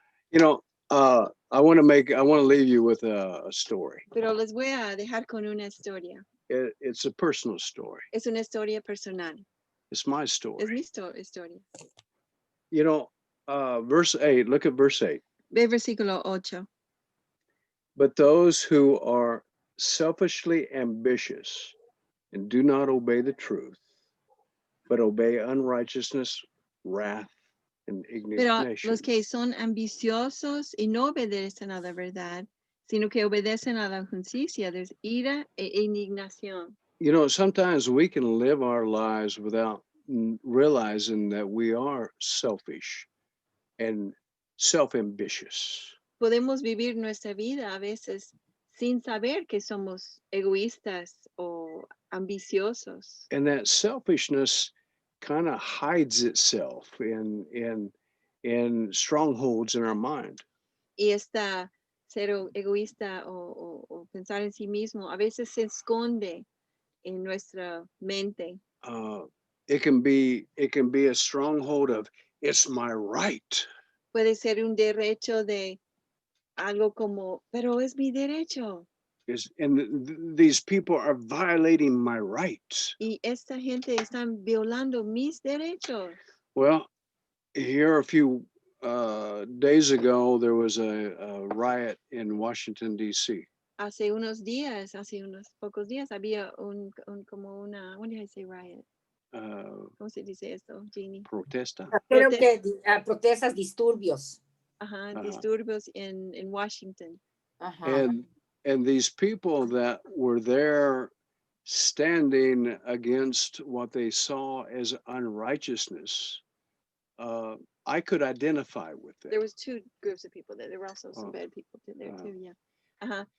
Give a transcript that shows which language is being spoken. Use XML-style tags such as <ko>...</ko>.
<en>You know, I want to leave you with a story.</en> <es>Pero les voy a dejar con una historia.</es> <en>It's a personal story.</en> <es>Es una historia personal.</es> <en>It's my story.</en> <es>Es mi historia.</es> <en>You know, verse 8, look at verse 8.</en> <es>Ve versículo 8.</es> <en>But those who are selfishly ambitious and do not obey the truth, but obey unrighteousness, wrath, and</en> <es>Pero</es> <en>indignation.</en> <es>los que son ambiciosos y no obedecen a la verdad, sino que obedecen a la justicia, there's ira e indignación.</es> <en>You know, sometimes we can live our lives without realizing that we are selfish and self-ambitious.</en> <es>Podemos vivir nuestra vida a veces sin saber que somos egoístas o ambiciosos.</es> <en>And that selfishness kind of hides itself in strongholds in our mind.</en> <es>Y esta ser egoísta o pensar en sí mismo a veces se esconde en nuestra mente.</es> <en>It can be a stronghold of it's my right.</en> <es>Puede ser un derecho de algo como, pero es mi derecho.</es> <en>These people are violating my rights.</en> <es>Y esta gente están violando mis derechos.</es> <en>Well, here a few days ago, there was a riot in Washington, D.C.</en> <es>Hace unos pocos días, había como una,</es> <en>what did I say, riot?</en> <es>¿Cómo se dice esto, Jeannie? Protesta. Creo que protestas, disturbios. Disturbios in Washington.</es> <en>And these people that were there standing against what they saw as unrighteousness, I could identify with them. There was 2 groups of people there. There were also some bad people there too, yeah.</en>